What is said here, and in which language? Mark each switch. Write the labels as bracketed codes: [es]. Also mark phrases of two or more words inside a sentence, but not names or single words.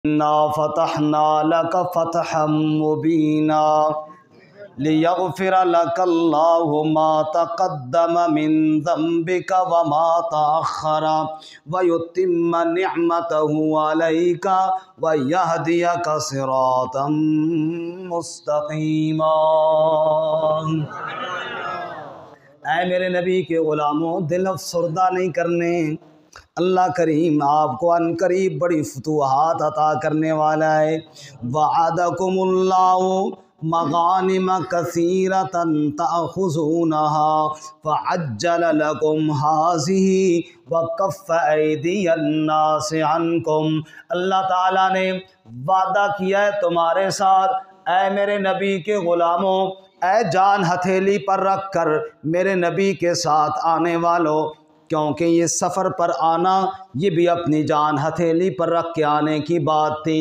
[ar] إنا فتحنا لك فتحا مبينا ليغفر لك الله ما تقدم من ذنبك وما تأخر ويتم نعمته عليك ويهديك صراطا مستقيما. [ur] اے میرے نبی کے غلاموں، دل افسردہ نہیں کرنے. اللہ کریم آپ کو عنقریب بڑی فتوحات عطا کرنے والا ہے. [ar] وعدكم الله مغانم كثيرة تأخذونها فعجل لكم هذه وكف أيدي الناس عنكم. [ur] اللہ تعالیٰ نے وعدہ کیا ہے تمہارے ساتھ، اے میرے نبی کے غلاموں، اے جان ہتھیلی پر رکھ کر میرے نبی کے ساتھ آنے والوں، کیونکہ یہ سفر پر آنا یہ بھی اپنی جان ہتھیلی پر رکھ کے آنے کی بات تھی.